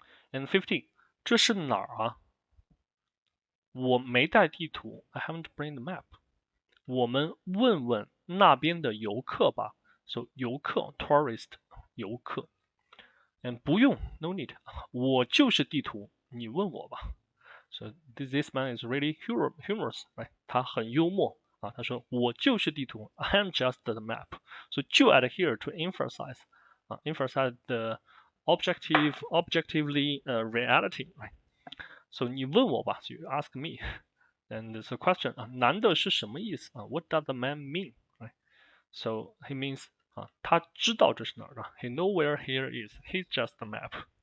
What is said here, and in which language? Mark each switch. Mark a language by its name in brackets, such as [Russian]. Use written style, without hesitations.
[English] And 15 [Chinese] 这是哪儿啊我没带地图 [English] I haven't bring the map [Chinese] 我们问问那边的游客吧 [English] So 游客 tourist 游客 And 不用 no need [Chinese] 我就是地图你问我吧 [English] So this man is really humorous, right? [Chinese] 他很幽默他说我就是地图 [English] I am just the map. So 就 add here to emphasize emphasize the objectively reality, right? So 你问我吧 So you ask me. And the question [Chinese] 男的是什么意思 [English] What does the man mean, right? So he means [Chinese] 他知道这是哪儿的 [English] He know where here is. He's just the map.